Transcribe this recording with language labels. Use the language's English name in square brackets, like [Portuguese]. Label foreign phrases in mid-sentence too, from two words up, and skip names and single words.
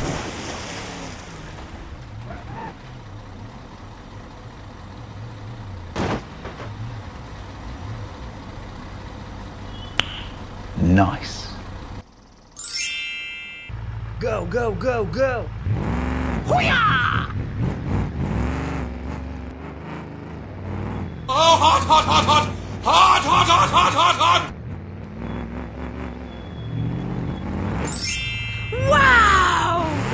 [English] Nice. Go, go, go, go. Oh, hot, hot, hot, hot! Hot, hot, hot, hot, hot, hot! Wow!